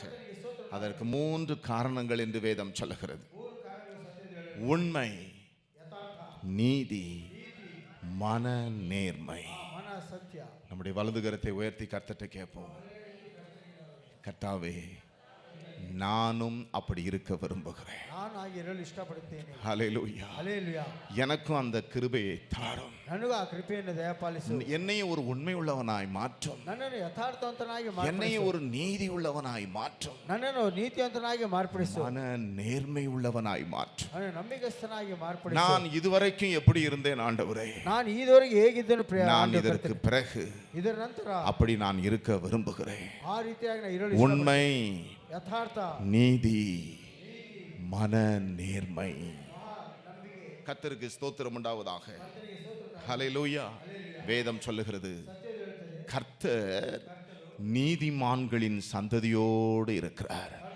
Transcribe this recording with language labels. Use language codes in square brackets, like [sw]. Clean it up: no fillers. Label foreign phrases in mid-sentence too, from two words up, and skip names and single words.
[ta] அதற்கு 3 காரணங்கள் என்று வேதம் சொல்லுகிறது. உண்மை, நீதி, மன நேர்மை. நம்முடைய வலது கரத்தை உயர்த்தி கர்த்தர்ட்ட கேட்போம். கர்த்தாவே, நானும் அப்படி இருக்க விரும்புகிறேன். [kn] ನಾನು ಹಾಗೆ ಇರಲು ಇಷ್ಟಪಡುತ್ತೇನೆ. [ta] ஹல்லேலூயா. [kn] ಹಲ್ಲೆಲೂಯಾ. [ta] எனக்கும் அந்த கிருபையை தாரும். [kn] ನನಗೂ ಆ ಕೃಪೆಯನ್ನು ದಯಪಾಲಿಸು. [ta] என்னையும் ஒரு உண்மை உள்ளவனாய் மாற்றும். [kn] ನನ್ನನ್ನು ಯಥಾರ್ಥವಂತನಾಗಿ ಮಾರ್ಪಡಿಸು. [ta] என்னையும் ஒரு நீதி உள்ளவனாய் மாற்றும். [kn] ನನ್ನನ್ನು ನೀತಿವಂತನಾಗಿ ಮಾರ್ಪಡಿಸು. [ta] மன நேர்மை உள்ளவனாய் மாற்றும். [kn] ನಾನು ನಂಬಿಗಸ್ತನಾಗಿ ಮಾರ್ಪಡಿಸು. [ta] நான் இதுவரைக்கும் எப்படி இருந்தேன் ஆண்டவரே? [kn] ನಾನು ಇದುವರೆಗೆ ಹೇಗಿದ್ದೇನೆ ಪ್ರಿಯ [ta] நான் இதற்கு பிறகு [kn] ಇದರ ನಂತರ [ta] அப்படி நான் இருக்க விரும்புகிறேன். [kn] ಆ ರೀತಿಯಾಗಿ ನಾನು ಇರಲು [ta] உண்மை, [kn] ಯಥಾರ್ಥ, [ta] நீதி, மன நேர்மை. கர்த்தருக்கு ஸ்தோத்திரம் உண்டாவதாக. ஹல்லேலூயா. வேதம் சொல்லுகிறது, கர்த்தர் நீதிமான்களின் சந்ததியோடு இருக்கிறார்.